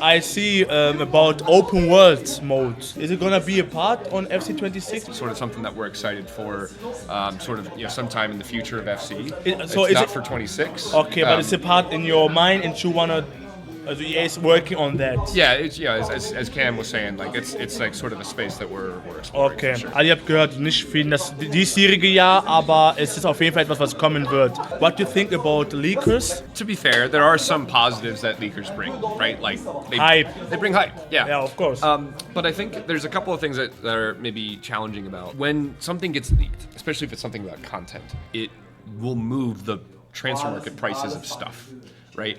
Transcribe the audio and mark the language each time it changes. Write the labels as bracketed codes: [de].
[en] I see about open world mode. Is it gonna be a part on FC26? Sort of something that we're excited for, sometime in the future of FC. It's not for 26. Okay, but it's a part in your mind, and you wanna. EA is working on that. As Cam was saying, like it's like sort of a space that we're exploring. Okay, sure. [de] Also ihr habt gehört, nicht für das diesjährige Jahr, aber es ist auf jeden Fall etwas, was kommen wird. [en] What do you think about leakers? To be fair, there are some positives that leakers bring, right? Like hype. They bring hype. Yeah. Yeah, of course. But I think there's a couple of things that are maybe challenging about when something gets leaked, especially if it's something about content. It will move the transfer market prices of stuff. right?